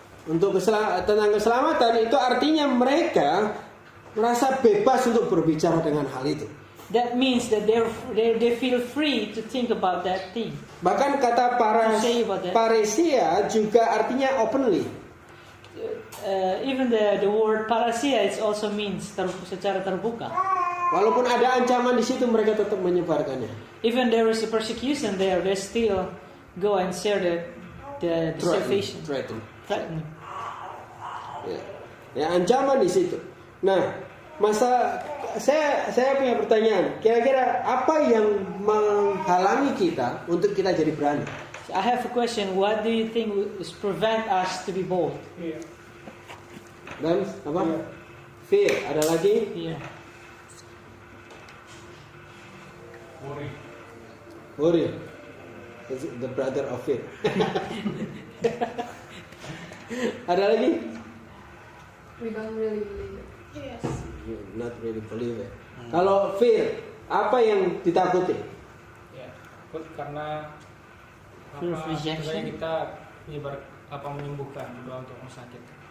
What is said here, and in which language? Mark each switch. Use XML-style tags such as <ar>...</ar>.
<id>untuk tentang keselamatan, itu artinya mereka merasa bebas untuk berbicara dengan hal itu.</id> <en>That means that they feel free to think about that thing.</en> <id>Bahkan kata paresia juga artinya openly.</id> <en>Even the word parasia it also means</en> <id>secara terbuka. Walaupun ada ancaman di situ, mereka tetap menyebarkannya.</id> <en>Even there is a persecution there, they still go and share the salvation. Threaten. Yeah.</en> <id>Ya, ancaman di situ. Nah, saya punya pertanyaan. Kira-kira apa yang menghalangi kita untuk kita jadi berani?</id> <en>I have a question. What do you think is prevent us to be bold?</en> <id>Dan apa? Fear. Ada lagi?</id> <en>Yeah. Worry. It's the brother of fear.</en> <id>Ada lagi?</id> <en>We don't really believe it. Yes. You not really believe it.</en> <id>Kalau fear, apa yang ditakuti? Ya, takut karena</id> <en>Fear of rejection.</en> <id>misalnya kita menyembuhkan doa untuk orang sakit.</id>